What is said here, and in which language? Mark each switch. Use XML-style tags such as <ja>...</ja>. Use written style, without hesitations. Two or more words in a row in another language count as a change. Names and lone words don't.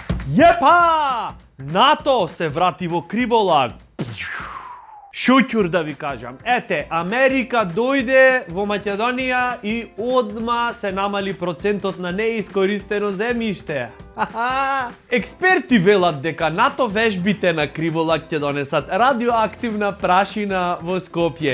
<mk>Jepá! НАТО се врати во Криволак. Шуќур да ви кажем. Ете, Америка дојде во Македонија и одма се намали процентот на неискористено земјиште. Експерти велат дека НАТО вежбите на Криволак ќе донесат радиоактивна прашина во Скопје.</mk>